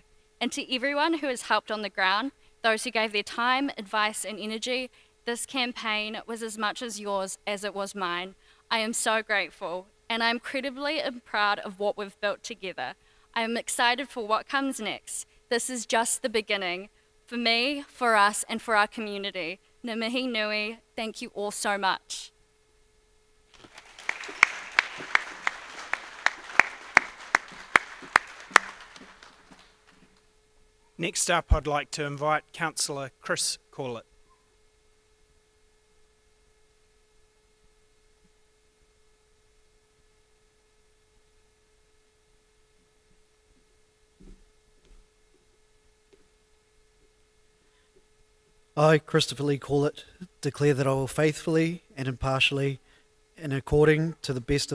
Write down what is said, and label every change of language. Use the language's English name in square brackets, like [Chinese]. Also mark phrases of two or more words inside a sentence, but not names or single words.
[English] And to everyone who has helped on the ground, those who gave their time, advice and energy, this campaign was as much as yours as it was mine. I am so grateful, and I'm incredibly proud of what we've built together. I am excited for what comes next. This is just the beginning. For me, for us, and for our community. [Māori] Ngā mihi nui, [English] thank you all so much. Next up, I'd like to invite Councillor Chris Corlett. I, Christopher Lee Corlett, declare that I will faithfully and impartially, and according to the best of